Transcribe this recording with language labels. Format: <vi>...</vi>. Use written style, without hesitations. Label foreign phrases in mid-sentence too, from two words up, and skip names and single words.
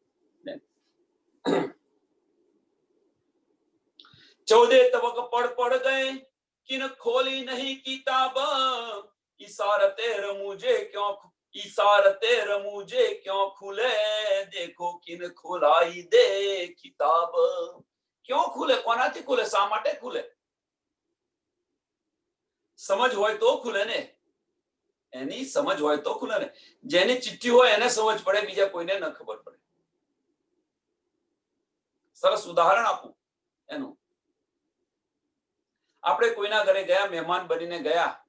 <hi>14 तबक पढ़ गए किन खोली नहीं किताब. इशारते रमूजे क्यों खुले, देखो किन खुलाई दे किताब. क्यों खुले?</hi> <gu>કોનાથી ખુલે? શા માટે खुले? સમજ હોય તો ખુલે ને. એની સમજ હોય તો ખુલે ને. જેની ચિઠ્ઠી હોય એને સમજ પડે, બીજા કોઈને ન ખબર પડે. સરસ ઉદાહરણ આપું એનું. આપણે કોઈના ઘરે ગયા, મહેમાન બનીને ગયા.</gu>